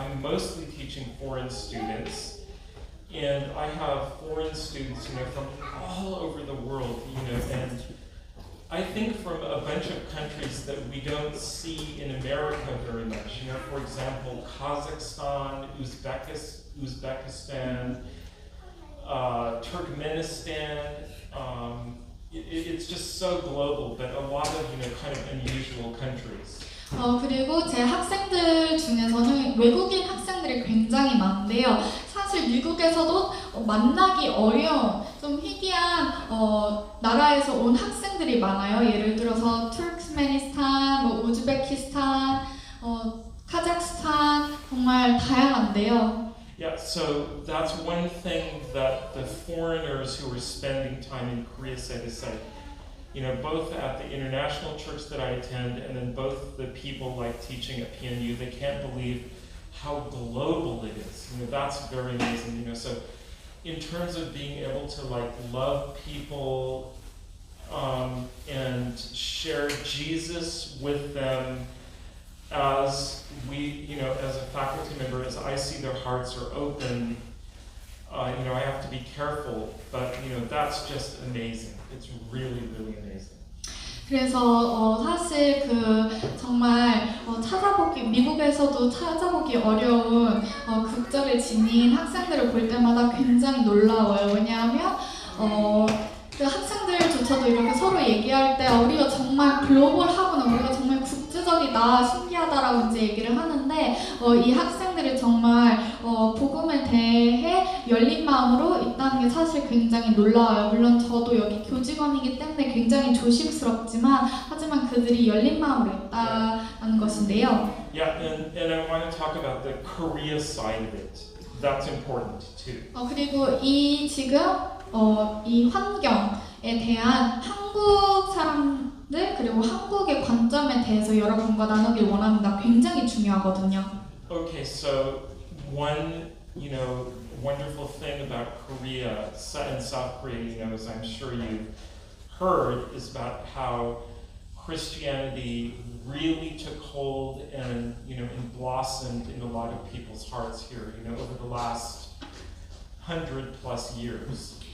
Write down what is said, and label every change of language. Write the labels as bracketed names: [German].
[English] I'm mostly teaching foreign students, and I have foreign students, from all over the world, and I think from a bunch of countries that we don't see in America very much. For example, Kazakhstan, Uzbekistan, Turkmenistan. It's just so global, but a lot of kind of unusual countries. [Korean] 그리고 제 학생들 중에서는 외국인 학생들이 굉장히 많은데요. 사실 미국에서도 만나기 어려운 좀 희귀한 나라에서 온 학생들이 많아요. 예를 들어서 투르크메니스탄, 우즈베키스탄, 카자흐스탄 정말 다양한데요. [English] Yeah, so that's one thing that the foreigners who are spending time in Korea say to say. Both at the international church that I attend and then both the people like teaching at PNU, they can't believe how global it is. That's very amazing. So in terms of being able to love people and share Jesus with them as we, as a faculty member, as I see their hearts are open, I have to be careful, but that's just amazing. It's really, really amazing. [Korean] 그래서 사실 정말 미국에서도 찾아보기 어려운 국적을 지닌 학생들을 볼 때마다 굉장히 놀라워요. 왜냐하면 그 학생들조차도 이렇게 서로 얘기할 때 우리가 정말 글로벌하구나, 우리가 정말 국제적이다, 신기하다라고 이제 얘기를 하는데 하는데 이 학생들이 정말 복음에 대해 열린 마음으로 있다는 게 사실 굉장히 놀라워요. 물론 저도 여기 교직원이기 때문에 굉장히 조심스럽지만 하지만 그들이 열린 마음으로 있다는 것인데요. [English] Yeah, and I want to talk about the Korea side of it. That's important too. [Korean] 그리고 이 지금 이 환경에 대한 한국 사람들 그리고 한국의 관점에 대해서 여러분과 나누길 원합니다. 굉장히 중요하거든요. [English] Okay, so one, wonderful thing about Korea and South Korea, as I'm sure you've heard, is about how Christianity really took hold and blossomed in a lot of people's hearts here, over the last 100+ years.